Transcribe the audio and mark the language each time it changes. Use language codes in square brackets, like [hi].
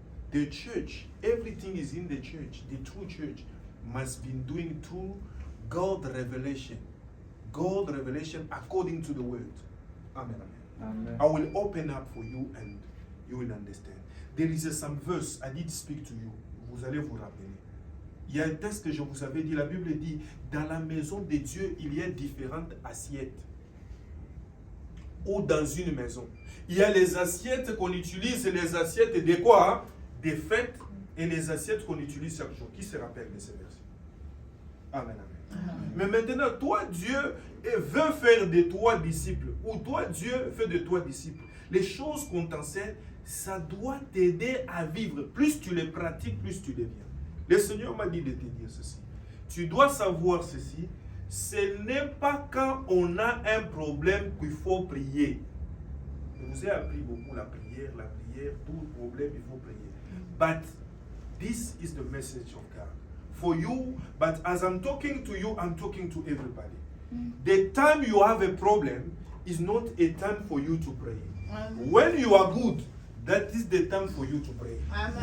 [en] The church, everything is in the church. The true church must be doing through God revelation. God revelation according to the word. Amen. Amen. I will open up for you and you will understand. There is some verse I need to speak to you. [fr] Vous allez vous rappeler. Il y a un texte que je vous avais dit. La Bible dit, dans la maison de Dieu, il y a différentes assiettes. Ou dans une maison. Il y a les assiettes qu'on utilise, les assiettes de quoi? Des fêtes, et les assiettes qu'on utilise chaque jour. Qui se rappelle de ces versets? Amen, amen. Mais maintenant, toi, Dieu veut faire de toi disciple, ou toi, Dieu fait de toi disciple. Les choses qu'on t'enseigne, ça doit t'aider à vivre. Plus tu les pratiques, plus tu deviens. Le Seigneur m'a dit de te dire ceci. Tu dois savoir ceci. Ce n'est pas quand on a un problème qu'il faut prier. Je vous ai appris beaucoup la prière, tout problème, il faut prier. [en] But this is the message of God. For you, but as I'm talking to you, I'm talking to everybody. The time you have a problem is not a time for you to pray. Amen. When you are good, that is the time for you to pray. Amen.